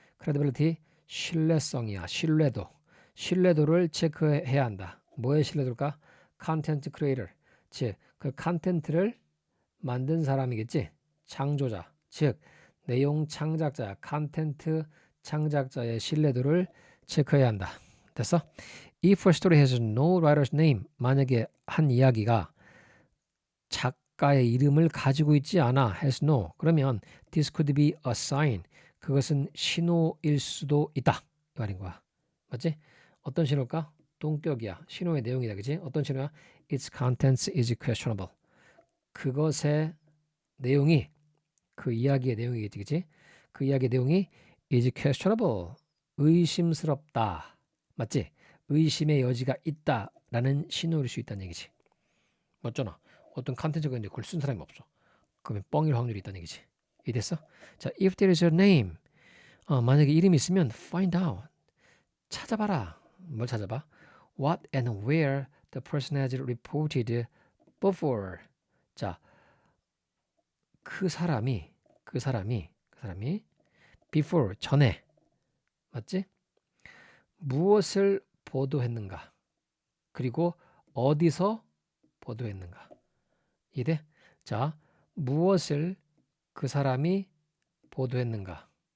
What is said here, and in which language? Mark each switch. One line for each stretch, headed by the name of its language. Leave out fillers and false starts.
Korean: credibility 신뢰성이야. 신뢰도를 체크해야 한다. 뭐의 신뢰도일까?
English: content creator.
Korean: 즉, 그 컨텐츠를 만든 사람이겠지. 창조자. 즉, 내용 창작자, 컨텐츠 창작자의 신뢰도를 체크해야 한다. 됐어?
English: If a story has no writer's name,
Korean: 만약에 한 이야기가 작가의 이름을 가지고 있지 않아,
English: has no,
Korean: 그러면
English: this could be a sign,
Korean: 그것은 신호일 수도 있다. 이 말인 거야. 맞지? 어떤 신호일까? 동격이야. 신호의 내용이다. 그지? 어떤 신호야?
English: Its contents is questionable.
Korean: 그것의 내용이 그 이야기의 내용이겠지. 그지? 그 이야기의 내용이
English: is questionable.
Korean: 의심스럽다. 맞지? 의심의 여지가 있다라는 신호일 수 있다는 얘기지. 맞잖아. 어떤 컨텐츠가 있는데 그걸 쓴 사람이 없어. 그러면 뻥일 확률이 있다는 얘기지. 이해됐어? 자,
English: if there is a name.
Korean: 만약에 이름이 있으면
English: find out.
Korean: 찾아봐라. 뭘 찾아봐?
English: What and where the person has reported before.
Korean: 자, 그 사람이 사람이 before 전에 맞지? 무엇을 보도했는가? 그리고 어디서 보도했는가? 이래? 자, 무엇을 그 사람이 보도했는가?